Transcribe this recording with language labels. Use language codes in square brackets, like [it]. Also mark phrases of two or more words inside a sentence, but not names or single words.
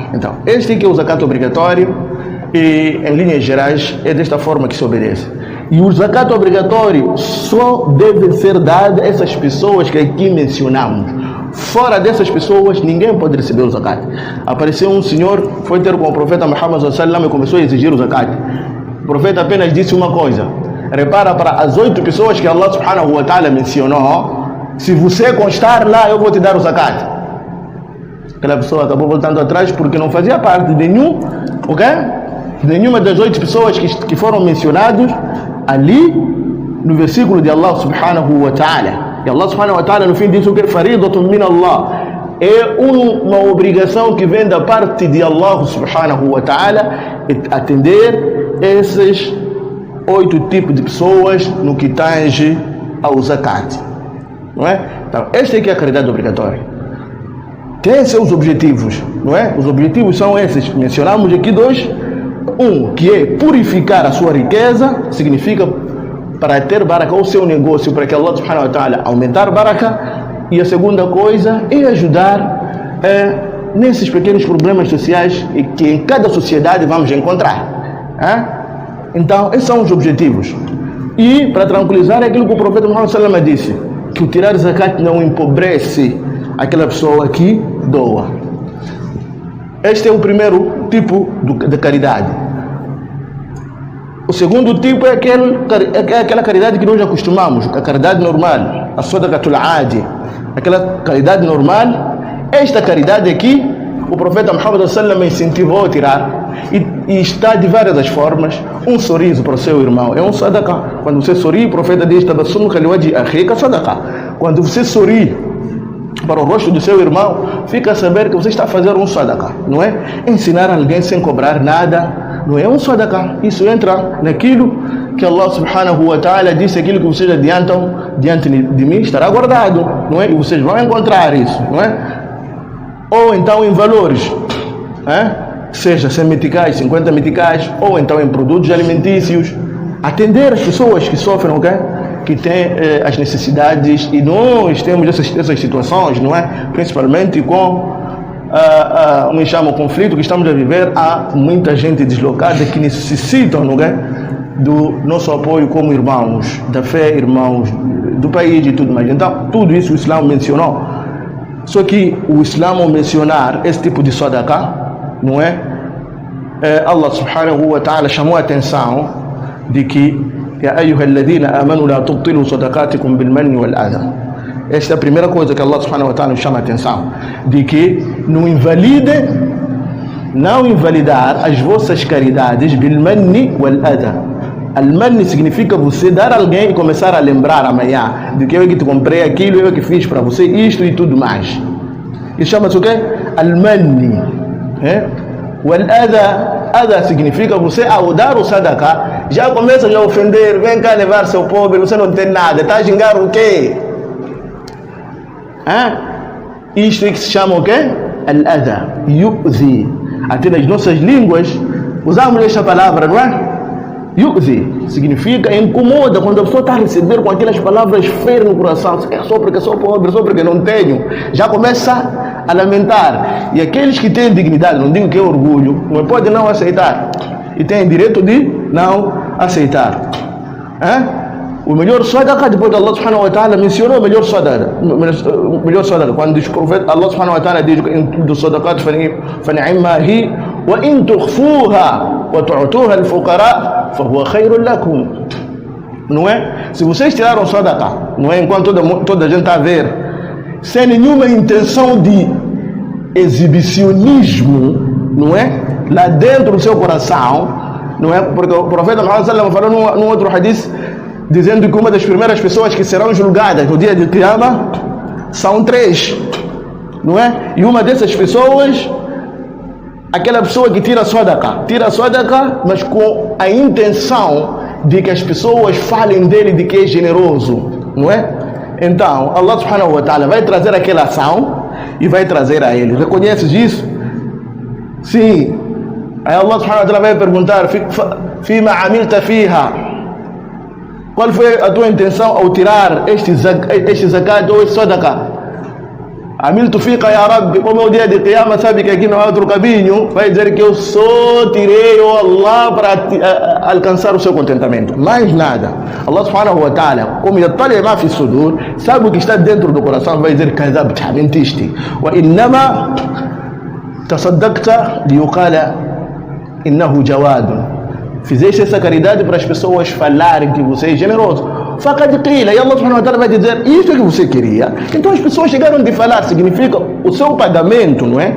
[pt] Então este aqui é o zakat obrigatório e em linhas gerais é desta forma que se obedece. E o zakat obrigatório só deve ser dado a essas pessoas que aqui mencionamos. Fora dessas pessoas, ninguém pode receber o zakat. Apareceu um senhor, foi ter com o profeta Muhammad [ar] صلى الله عليه وسلم [pt] e começou a exigir o zakat. O profeta apenas disse uma coisa: repara para as 8 pessoas que Allah [ar] سبحانه وتعالى [pt] mencionou, se você constar lá, eu vou te dar o zakat. Aquela pessoa acabou voltando atrás porque não fazia parte de nenhuma das 8 pessoas que foram mencionadas ali no versículo de Allah [ar] سبحانه وتعالى. [pt] E Allah [ar] سبحانه وتعالى [pt] no fim diz o que? [ar] فريضة من الله. [pt] É uma obrigação que vem da parte de Allah [ar] سبحانه وتعالى [pt] atender esses 8 tipos de pessoas no que tange ao zakat. Não é? Então, esta aqui é a caridade obrigatória. Tem seus objetivos, não é? Os objetivos são esses. Mencionamos aqui 2. Um, que é purificar a sua riqueza, significa para ter baraka o seu negócio, para que Allah [ar] سبحانه وتعالى [pt] aumentar baraka. E a segunda coisa é ajudar nesses pequenos problemas sociais que em cada sociedade vamos encontrar. Então, esses são os objetivos. E para tranquilizar, é aquilo que o profeta Muhammad [ar] صلى الله عليه وسلم [pt] disse, que o tirar zakat não empobrece aquela pessoa que doa. Este é o primeiro tipo de caridade. O segundo tipo é aquela caridade que nós acostumamos, a caridade normal, a [ar] صدقة العادي, [pt] aquela caridade normal. Esta caridade aqui, o profeta Muhammad [ar] صلى الله عليه وسلم [pt] incentivou a tirar e está de várias formas. Um sorriso para o seu irmão é um sadaqa. Quando você sorri, o profeta diz [ar] تبسمك لوجه أخيك صدقة. [pt] Quando você sorri para o rosto do seu irmão, fica a saber que você está a fazer um sadaqah, não é? Ensinar alguém sem cobrar nada, não é um sadaqah. Isso entra naquilo que Allah [ar] سبحانه وتعالى [pt] disse: aquilo que vocês adiantam diante de mim estará guardado, não é? E vocês vão encontrar isso, não é? Ou então em valores, seja 100 meticais, 50 meticais, ou então em produtos alimentícios. Atender as pessoas que sofrem, okay? Que têm as necessidades, e nós temos essas situações, não é? Principalmente com o conflito que estamos a viver. Há muita gente deslocada que necessitam, não é? Do nosso apoio como irmãos da fé, irmãos do país e tudo mais. Então, tudo isso o Islã mencionou. Só que o Islã, ao mencionar esse tipo de sadaqah, não é? Allah [ar] سبحانه وتعالى [pt] chamou a atenção de que [ar] يا أيها الذين آمنوا لا تبطلوا صدقاتكم بالمن والأذى. [pt] Esta é a primeira coisa que Allah [ar] سبحانه وتعالى [pt] nos chama a atenção, de que não invalidar as vossas caridades [ar] بالمن والأذى. [pt] Al-manni significa você dar a alguém e começar a lembrar amanhã de que eu que te comprei aquilo, eu que fiz para você isto e tudo mais. Isso chama-se o quê? Al-manni. Wal-adha significa você, ao dar o sadaqah, já começa a ofender. Vem cá levar seu pobre, você não tem nada, está a gingar o quê? Isto é que se chama o quê? [ar] الأذى، يؤذي. [pt] Até nas nossas línguas usamos esta palavra, não é? Yu'zi significa incomoda, quando a pessoa está a receber com aquelas palavras feias no coração. Só porque sou pobre, só porque não tenho, já começa a lamentar. E aqueles que têm dignidade, não digo que é orgulho, não pode não aceitar, e têm direito de não aceitar. O melhor sadaqah, depois Allah [ar] سبحانه وتعالى [pt] mencionou o melhor sadaqah, quando diz o profeta, Allah [ar] سبحانه وتعالى [pt] diz: em tudo [ar] صدقات فنعما هي وإن تخفوها وتؤتوها الفقراء فهو خير لكم. [pt] Não é? Se vocês tiraram sadaqah, não é, enquanto toda a gente está a ver, sem nenhuma intenção de exibicionismo, não é? Lá dentro do seu coração, não é? Porque o profeta Muhammad [ar] صلى الله عليه وسلم [pt] falou num outro hadith, dizendo que uma das primeiras pessoas que serão julgadas no dia de Qiyamah são 3, não é? E uma dessas pessoas, aquela pessoa que tira sadaqah, mas com a intenção de que as pessoas falem dele de que é generoso, não é? Então, Allah [ar] سبحانه وتعالى [pt] vai trazer aquela ação e vai trazer a ele. Reconheces isso? Sim. Aí Allah [ar] سبحانه وتعالى [pt] vai perguntar: [ar] فيما عملت فيها? [pt] Qual foi a tua intenção ao tirar este zakat ou este sadaqah? [ar] عملت فيك يا رب. [pt] Como é o dia de Qiyamah, sabe que aqui não há outro caminho, vai dizer que eu só tirei o Allah para alcançar o seu contentamento, mais nada. Allah [ar] سبحانه وتعالى, [pt] como [ar] يطلع ما في صدور, [pt] sabe o que está dentro do coração, vai dizer: kadhabta, mentiste. [ar] وإنما تصدقت ليقال إنه جواد. [pt] Fizeste essa caridade para as pessoas falarem que você é generoso. [ar] فقد قيل, [pt] e Allah [ar] سبحانه وتعالى [pt] vai dizer: isso é que você queria. Então as pessoas chegaram de falar, significa o seu pagamento, não é?